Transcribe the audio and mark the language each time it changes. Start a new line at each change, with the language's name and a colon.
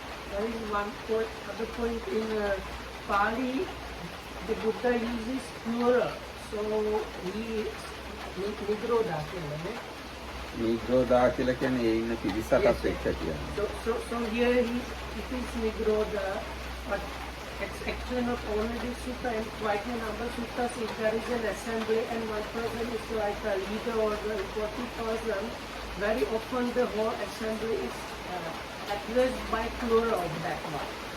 English: There is one other point in Pali, the Buddha uses plural. So he Nigroda
Sinhala: Nigroda කියලා කියන්නේ ඒ ඉන්න පිරිසටත් එක්ක කියන්නේ.
English: So here it is Nigroda, but it's actually not only this sutta, and quite a number of suttas. If there is an assembly and one person is like a leader or the important person, very often the whole assembly is addressed by plural of that one.